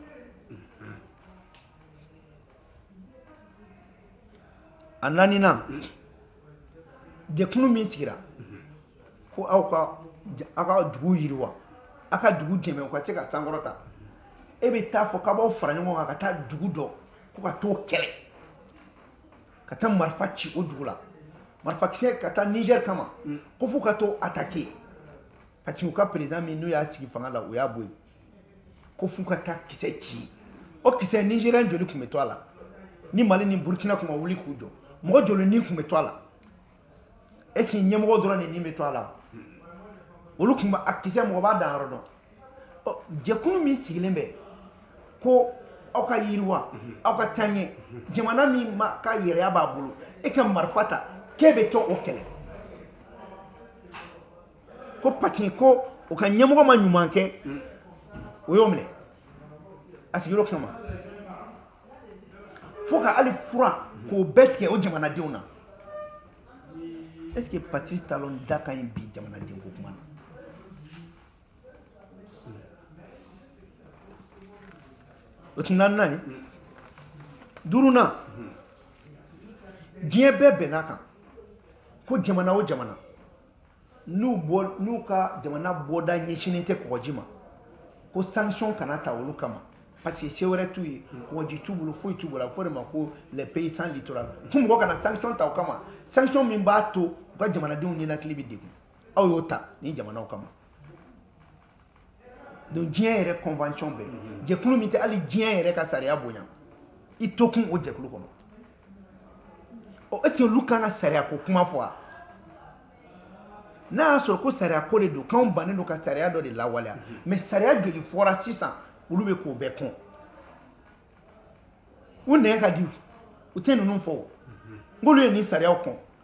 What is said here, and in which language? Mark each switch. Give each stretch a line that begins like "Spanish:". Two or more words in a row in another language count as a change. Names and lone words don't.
Bambara: a naaninan jɛkulu min sigira ko aw ka dugu yiriwa aw ka dugu dɛmɛ u ka se ka sankɔrɔta e bɛ taa fɔ k'a b'aw fara ɲɔgɔn kan ka taa dugu dɔ ko ka t'o kɛlɛ ka taa marifa ci o dugu la marifakisɛ ka taa Niger kama ko fo ka t'o attaquer
French: parce que
Bambara: u ka président min n'o y'a sigi fanga la o y'a bɔ yen ko fo ka taa kisɛ ci o kisɛ Nigérien joli tun bɛ to a la ni Mali ni Burkina tun ma wuli k'u jɔ mɔgɔ joli ni tun bɛ to a la
French: est ce que
Bambara: ɲɛmɔgɔ dɔrɔn de ni bɛ to a la olu kun ba akisɛ mɔgɔ b'a dan yɔrɔ dɔn jɛkulu min sigilen bɛ ko aw ka yiriwa aw ka taɲɛ jamana min ma ka yɛrɛya b'a bolo e ka marifa ta k'e bɛ to o kɛlɛ ko pati ko o ka ɲɛmɔgɔ ma ɲuman kɛ o y'o minɛ a sigir'o kama fo ka hali fura k'o bɛɛ tigɛ o jamanadenw na
French: est-ce que
Bambara: Patrice Talon da ka ɲi bi jamanaden ko kuma na o tun naaninan ye duurunan diɲɛ bɛɛ bɛn'a kan ko jamana o jamana n'u ka jamana bɔda ɲɛsinnen tɛ kɔgɔji ma ko sanction kana ta olu kama
French: parce que
Bambara: se wɛrɛ t'u ye kɔgɔji t'u bolo foyi t'u bolo a bɛ fɔ de ma ko
French: les pays sans littoral
Bambara: ko mɔgɔ kana sanction ta o kama sanction min b'a to u ka jamanadenw ninakili bɛ degun aw y'o ta ni jamanaw kama donc diɲɛ yɛrɛ convention bɛɛ jɛkulu min tɛ hali diɲɛ yɛrɛ ka sariya bonya i to kun o jɛkulu kɔnɔ
French: est-ce que
Bambara: olu kan ka sariya ko kuma fɔ wa n'a y'a sɔrɔ ko sariya ko de don k'anw bannen don ka sariya dɔ de lawaleya mais sariya joli fɔra sisan olu bɛ k'o bɛɛ kɔn u nɛn ka di u tɛ ninnu fɔ o nk'olu ye nin sariyaw kɔn